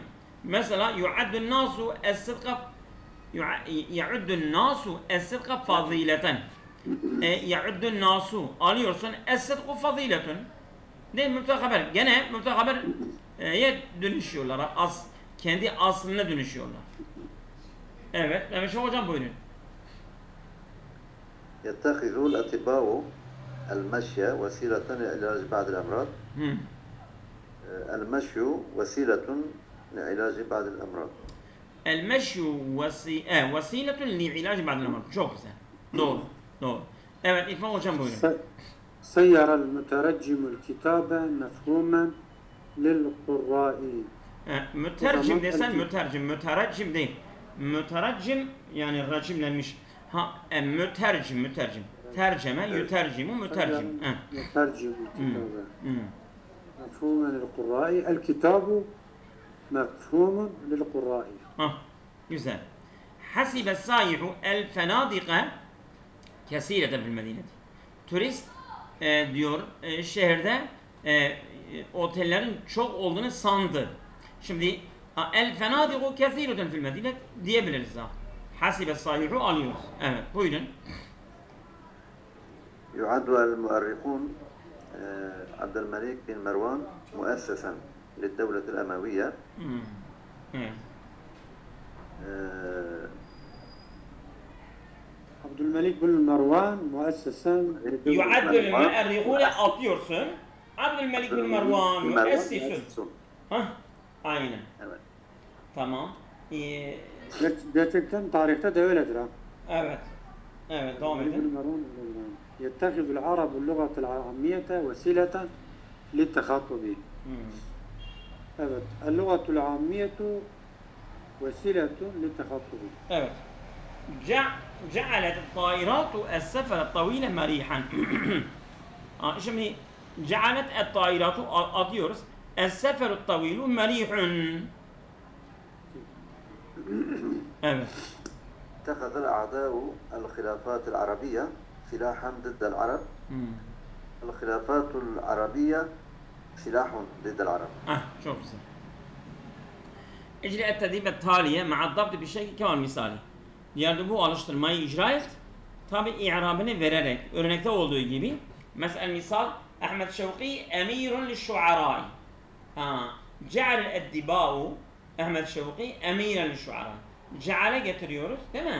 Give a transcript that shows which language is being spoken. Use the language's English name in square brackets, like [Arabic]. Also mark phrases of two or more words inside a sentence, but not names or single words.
[Arabic] Mesela يعد الناس الصدق يعد الناس الصدق فضيلة. يعد الناس alıyorsun الصدق فضيلة. [Turkish] Değil mi? Mübteda haber. Gene mübteda haber'ye dönüşüyorlar. Kendi aslına dönüşüyorlar. Evet. Mehmet Şah hocam buyurun. [Arabic] يتخذ الأطباء المشي وسيلة لعلاج بعض الأمراض. المشي وسيلة لعلاج بعض الأمراض. المشي وسيلة لعلاج بعض الأمراض. [Turkish] Çok güzel. Doğru. Doğru. Evet, İrfan hocam buyurun. [Arabic] سير المترجم الكتاب مفهوما للقراء. [Turkish] Mütercim desen mütercim değil. Mütercim yani racimlenmiş. Mütercim. Terceme, yütercimu, mütercim. [Arabic] يترجم الكتاب مفهوما للقراء. الكتاب مفهوم للقراء. [Turkish] Güzel. [Arabic] حسب السائح الفنادق كثيرة في المدينة. [Turkish] Turist diyor şehirde otellerin çok olduğunu sandı. [Arabic] Şimdi الفنادق كثيرة في المدينة [Turkish] diyebiliriz ha. [Arabic] حسب السائح alıyoruz. [Turkish] Evet, buyurun. [Arabic] يعد المؤرخون عبد الملك بن مروان مؤسسا للدولة الأموية. [Turkish] Evet. Abdülmelik bin Mervan müessessen [Arabic] يعد المؤرخون atıyorsun. Abdülmelik bin Mervan müessisun. [Turkish] Aynen. Evet. Tamam. gerçekten tarihte de öyledir ha. Evet. Evet, devam edin. [Arabic] يتخذ العرب اللغة العامية وسيلة للتخاطب. [Turkish] Evet. [Arabic] اللغة العامية وسيلة للتخاطب. [Turkish] Evet. [Arabic] جعلت الطائرات السفر الطويل مريحا. [Turkish] Şimdi [Arabic] جعلت الطائرات [Turkish] atıyoruz. [Arabic] السفر الطويل مريح. [Turkish] Evet. [Arabic] اتخذ الأعداء الخلافات العربية سلاحا ضد العرب. الخلافات العربية سلاح ضد العرب. [Turkish] Çok güzel. [Arabic] اجري التدريب التالية مع الضبط بشكل كمان مثالي. [Turkish] Yani bu alıştırmayı icra et. Tabi i'rabını vererek. Örnekte olduğu gibi. Mesela misal Ahmet Şevki [Arabic] أمير للشعراء. جعل الأدباء أحمد شوقي أميرا للشعراء. [Turkish] Ce'ale getiriyoruz değil mi?